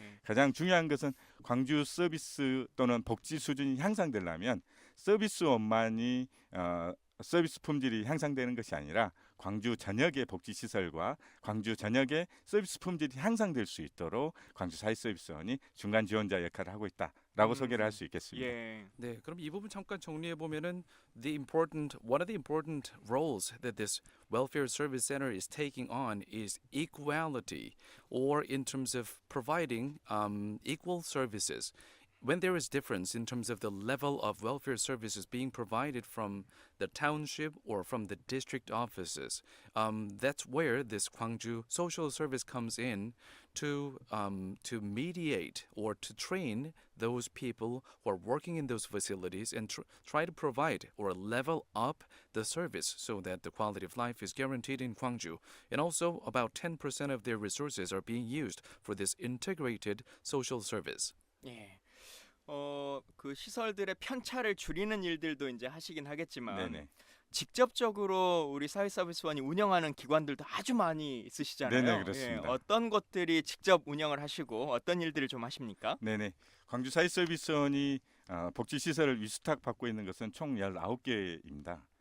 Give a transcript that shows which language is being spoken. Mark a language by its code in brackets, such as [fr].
[ko] 가장 중요한 것은 광주 서비스 또는 복지 수준이 향상되려면 서비스원만이 서비스 품질이 향상되는 것이 아니라 광주 전역의 복지 시설과 광주 전역의 서비스 품질이 향상될 수 있도록 광주 사회서비스원이 중간 지원자 역할을 하고 있다라고 소개를 할 수 있겠습니다. 네, 그럼 이 부분 잠깐 정리해 보면은 [en] one of the important roles that this welfare service center is taking on is equality, or in terms of providing equal services. When there is difference in terms of the level of welfare services being provided from the township or from the district offices, that's where this Gwangju social service comes in to mediate or to train those people who are working in those facilities and try to provide or level up the service so that the quality of life is guaranteed in Gwangju. And also about 10% of their resources are being used for this integrated social service. [ko] 예. 그 시설들의 편차를 줄이는 일들도 이제 하시긴 하겠지만 네네. 직접적으로 우리 사회서비스원이 운영하는 기관들도 아주 많이 있으시잖아요. 네네, 그렇습니다. 어떤 것들이 직접 운영을 하시고 어떤 일들을 좀 하십니까? 네네. 광주 사회서비스원이 복지 시설을 위수탁 받고 있는 것은 총 19개입니다.